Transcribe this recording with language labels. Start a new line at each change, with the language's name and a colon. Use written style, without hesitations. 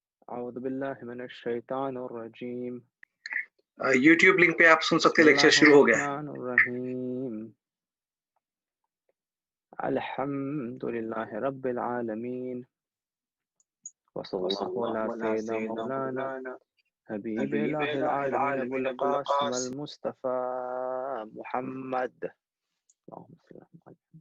Arabic: أعوذ بالله من الشيطان الرجيم
Hindi: YouTube link पे आप सुन सकते हैं, लेक्चर शुरू हो गया है।
Arabic: الرحيم الحمد لله رب العالمين وصلى الله على سيدنا مولانا حبيب الله العالمين أبو القاسم المصطفى محمد اللهم صل على محمد